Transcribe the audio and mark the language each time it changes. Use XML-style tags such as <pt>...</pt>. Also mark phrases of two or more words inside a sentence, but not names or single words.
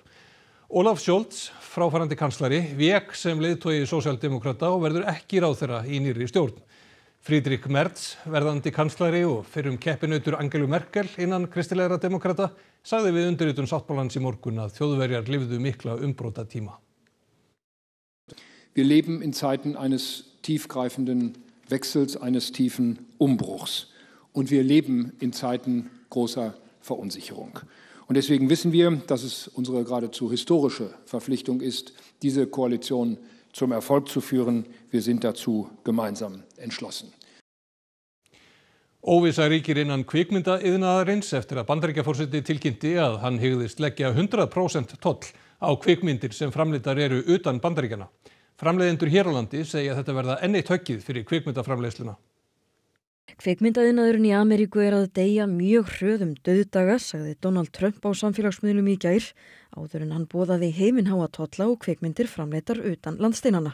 <is>Olaf Scholz, fráfarandi kanslari, vék sem leiðtogi sósíaldemókrata og verður ekki ráðherra í nýrri stjórn. Friedrich Merz, verðandi kanslari og fyrrum keppinautur Angelu Merkel innan kristilegra demókrata, sagði við undirritun sáttmálans í morgun að Þjóðverjar lifðu mikla umbrotatíma.</is> <de>Wir leben in Zeiten eines tiefgreifenden Wechsels, eines tiefen Umbruchs. Und wir leben in Zeiten großer Verunsicherung. Und deswegen wissen wir, dass es unsere geradezu historische Verpflichtung ist, diese Koalition zum Erfolg zu führen. Wir sind dazu gemeinsam entschlossen.</de> <is>Óvissa ríkir innan kvikmyndaiðnaðarins eftir að Bandaríkjaforseti tilkynnti að hann hygðist leggja 100% toll á kvikmyndir sem framleiddar eru utan Bandaríkjanna. Framleiðendur hér á landi segja þetta verða enn eitt höggið fyrir kvikmyndaframleiðsluna. Kvikmyndaiðnaðurinn í Ameríku að deyja mjög hröðum dauðdaga, sagði Donald Trump á samfélagsmiðlum í gær, áður en hann boðaði himinháa tolla og kvikmyndir framleiddar utan landsteinanna.</is>